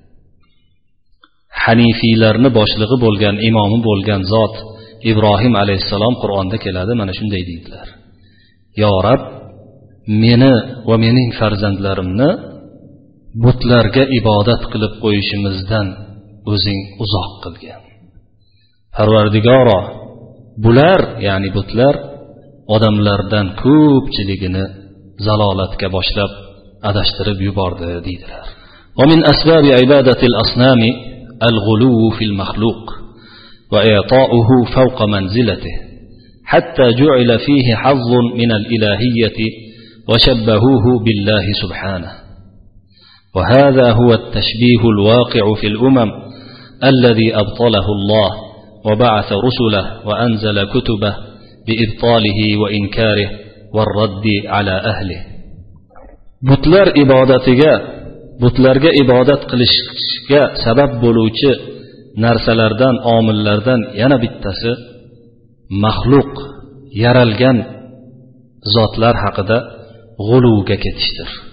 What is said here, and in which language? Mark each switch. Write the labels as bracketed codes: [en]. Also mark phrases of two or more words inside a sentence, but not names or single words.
[uz] Hanifiylarni boshlig'i bo'lgan, imomi bo'lgan zot Ibrohim alayhissalom Qur'onda keladi, mana shunday deydilar: "Yo Rob, meni va mening farzandlarimni butlarga ibodat qilib qo'yishimizdan o'zing uzoq qilgin. Parvardigoro, bular, ya'ni butlar odamlardan ko'pchiligini zalolatga boshlab adashtirib yubordi" deydilar. [ar] ومن أسباب عبادة الأصنام الغلو في المخلوق وإعطاؤه فوق منزلته حتى جعل فيه حظ من الإلهية وشبهوه بالله سبحانه. وهذا هو التشبيه الواقع في الأمم الذي أبطله الله وبعث رسله وأنزل كتبه بإبطاله وإنكاره والرد على أهله. [uz] Butlar ibodatiga, butlarga ibodat qilishga sabab bo'luvchi narsalardan, omillardan yana bittasi maxluq, yaralgan zotlar haqida g'uluvga ketishdir.